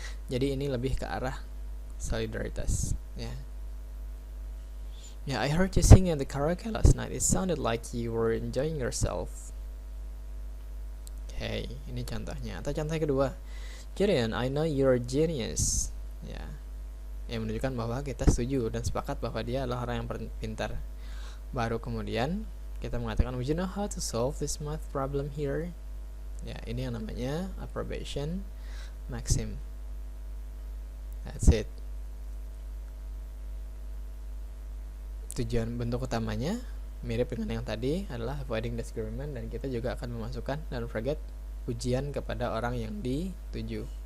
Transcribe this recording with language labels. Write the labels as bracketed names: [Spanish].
[Indonesian] Jadi ini lebih ke arah solidaritas, ya. [English] Yeah, I heard you sing in the karaoke last night. It sounded like you were enjoying yourself. Okay, [Indonesian] ini contohnya. Atau contoh kedua, [English] Gideon, I know you're a genius. [Indonesian] Ya, yang menunjukkan bahwa kita setuju dan sepakat bahwa dia adalah orang yang pintar. Baru kemudian kita mengatakan, [English] would you know how to solve this math problem here? [Indonesian] Ya, ini yang namanya approbation maxim. [English] That's it. [Indonesian] Tujuan bentuk utamanya mirip dengan yang tadi adalah avoiding disagreement, dan kita juga akan memasukkan dan forget pujian kepada orang yang dituju.